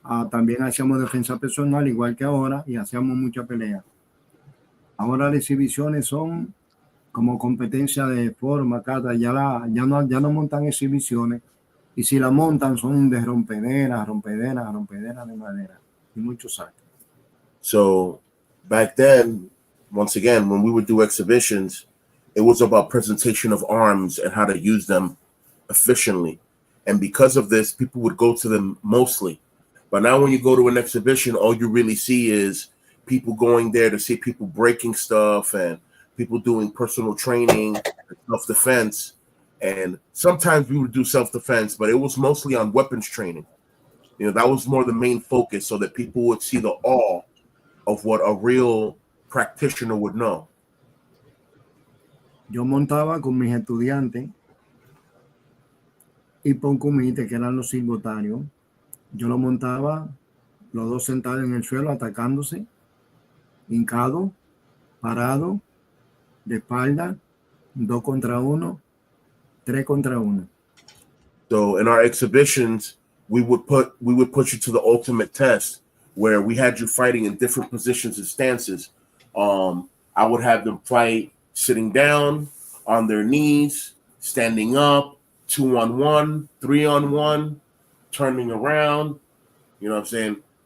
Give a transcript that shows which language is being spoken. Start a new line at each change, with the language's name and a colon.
Spanish: También hacíamos defensa personal igual que ahora y hacíamos mucha pelea. Ahora las exhibiciones son como competencia de forma, kata, ya no montan exhibiciones y si la montan son de rompedera de madera y muchos actos.
English: So back then, once again, when we would do exhibitions, it was about presentation of arms and how to use them efficiently. And because of this, people would go to them mostly. But now when you go to an exhibition, all you really see is people going there to see people breaking stuff and people doing personal training, self-defense. And sometimes we would do self-defense, but it was mostly on weapons training. That was more the main focus so that people would see the awe of what a real practitioner would know.
Spanish: Yo montaba con mis estudiantes y por comité, que eran los silbotarios. Yo lo montaba, los dos sentados en el suelo, atacándose, hincado, parado, de espalda, 2 contra 1, 3 contra 1.
English: So in our exhibitions, we would put you to the ultimate test where we had you fighting in different positions and stances. I would have them fight sitting down, on their knees, standing up, 2-on-1, 3-on-1, turning around, you know what I'm saying?